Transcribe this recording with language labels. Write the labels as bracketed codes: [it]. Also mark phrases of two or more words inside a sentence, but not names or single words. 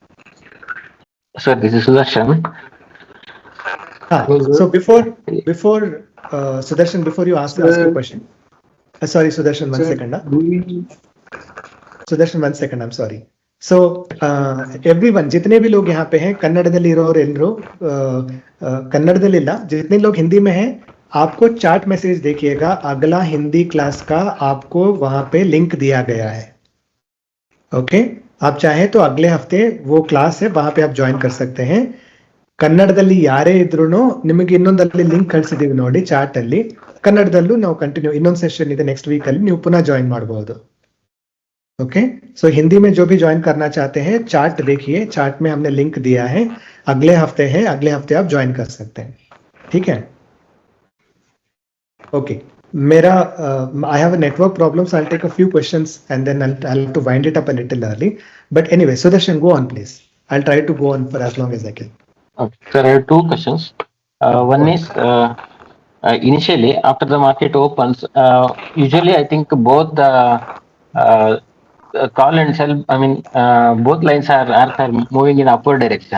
[en] Sir, this is Sudarshan. So before Sudarshan, before you ask a question. Sorry, Sudarshan, 1 second. Sudarshan, 1 second, I'm sorry. So everyone, [hi] जितने भी लोग यहाँ पे हैं, [kn] कन्नड़ದಲ್ಲಿ ಇರೋರು ಎಲ್ಲರೂ ಕನ್ನಡದಲ್ಲಿಲ್ಲ, [hi] जितने लोग हिंदी में हैं, आपको [en] chart message [hi] देखिएगा, अगला हिंदी क्लास का आपको वहां पे लिंक दिया गया है. ओके, आप चाहे तो अगले हफ्ते वो क्लास है, वहां पे आप ज्वाइन कर सकते हैं. [kn] ಕನ್ನಡದಲ್ಲಿ ಯಾರೇ ಇದ್ರೂ ನಿಮಗೆ ಇನ್ನೊಂದಲ್ಲಿ ಲಿಂಕ್ ಕಳಿಸಿದೀವಿ ನೋಡಿ ಚಾರ್ಟ್ ಅಲ್ಲಿ, ಕನ್ನಡದಲ್ಲೂ ನಾವು ಕಂಟಿನ್ಯೂ ಇನ್ನೊಂದು ಸೆಷನ್ ಇದೆ [en] next week [kn] ಅಲ್ಲಿ, ನೀವು ಪುನಃ ज्वाइन ಮಾಡಬಹುದು. [en] okay, so [hi] हिंदी में जो भी ज्वाइन करना चाहते हैं, चार्ट देखिए, चार्ट में हमने लिंक दिया है, अगले हफ्ते है, अगले हफ्ते आप ज्वाइन कर सकते हैं. ठीक है, ओके. [en] मेरा I have a network problem, so I'll take a few questions and then I'll have to wind it up a little early. But anyway, Sudarshan, go on please. I'll try to go on for as long as I can. Okay, sir, I have 2 questions. One is initially after the market opens, usually I think both the call and sell, I mean, both lines are moving in upward direction.